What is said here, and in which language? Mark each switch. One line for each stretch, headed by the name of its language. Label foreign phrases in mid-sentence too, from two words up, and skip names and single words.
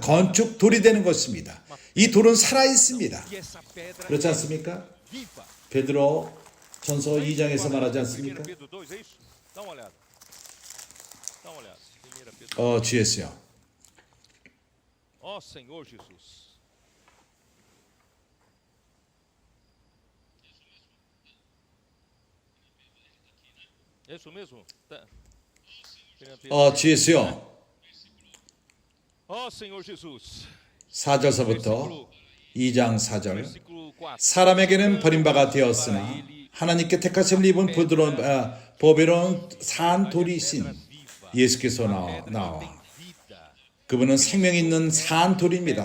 Korean: 건축 돌이 되는 것입니다. 이 돌은 살아 있습니다. 그렇지 않습니까? 베드로 전서 2장에서 말하지 않습니까? GS요.
Portuguese: Ó Senhor Jesus. É isso mesmo? Tá. GS요. Ó Senhor Jesus.
Korean: 4절서부터 2장 4절.
Portuguese: Versículo 4.
Korean: 사람에게는 버림바가 되었으나 하나님께 택하심을 입은 보배로운 산 돌이신 예수께서 나와 그분은 생명이 있는 산 돌입니다.